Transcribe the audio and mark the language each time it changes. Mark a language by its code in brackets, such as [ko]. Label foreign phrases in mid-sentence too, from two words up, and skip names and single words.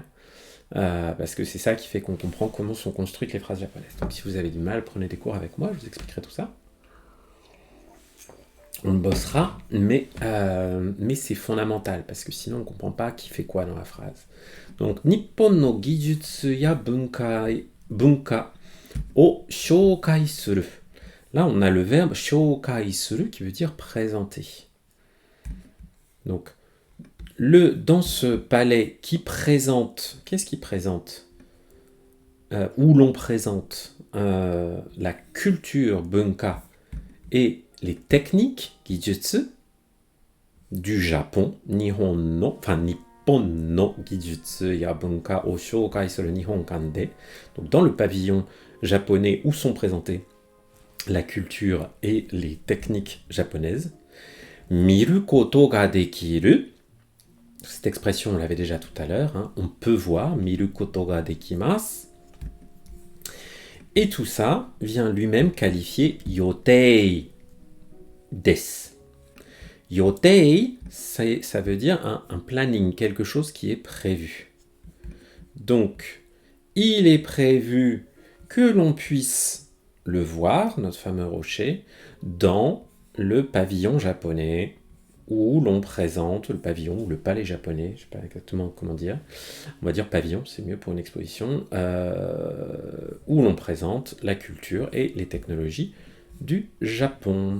[fr] Parce que c'est ça qui fait qu'on comprend comment sont construites les phrases japonaises. Donc si vous avez du mal, prenez des cours avec moi, je vous expliquerai tout ça. On bossera, mais c'est fondamental, parce que sinon on ne comprend pas qui fait quoi dans la phrase. [ja] Donc, 日本の技術や文化を紹介する. [fr] Là, on a le verbe [ja] 紹介する [fr] qui veut dire présenter. Donc, dans ce palais qui présente, qu'est-ce qui présente où l'on présente la culture bunka et les techniques gijutsu du Japon, [ja] 日本の技術や文化を紹介する日本館で. [fr] Donc dans le pavillon japonais où sont présentées la culture et les techniques japonaises. [ja] 見ることができる. [fr] Cette expression, on l'avait déjà tout à l'heure. On peut voir. [ja] 見ることができます. [fr] Et tout ça vient lui-même qualifier [ja] 予定です. [fr] Yotei, ça veut dire un planning, quelque chose qui est prévu. Donc, il est prévu que l'on puisse le voir, notre fameux rocher, dans le pavillon japonais, où l'on présente le pavillon, ou le palais japonais, je ne sais pas exactement comment dire, on va dire pavillon, c'est mieux pour une exposition, où l'on présente la culture et les technologies du Japon.